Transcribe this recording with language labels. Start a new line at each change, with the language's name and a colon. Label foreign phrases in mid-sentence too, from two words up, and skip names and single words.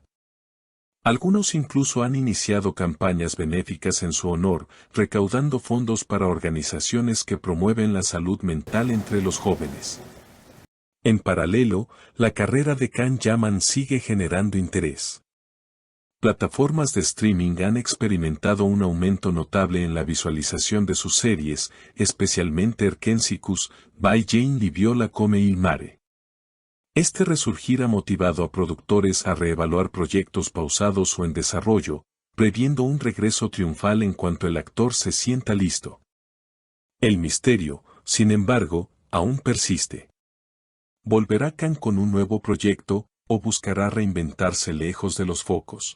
Spanish: Algunos incluso han iniciado campañas benéficas en su honor, recaudando fondos para organizaciones que promueven la salud mental entre los jóvenes. En paralelo, la carrera de Can Yaman sigue generando interés. Plataformas de streaming han experimentado un aumento notable en la visualización de sus series, especialmente Erkensicus, by Jane Liviola come il mare. Este resurgir ha motivado a productores a reevaluar proyectos pausados o en desarrollo, previendo un regreso triunfal en cuanto el actor se sienta listo. El misterio, sin embargo, aún persiste. ¿Volverá Can con un nuevo proyecto, o buscará reinventarse lejos de los focos?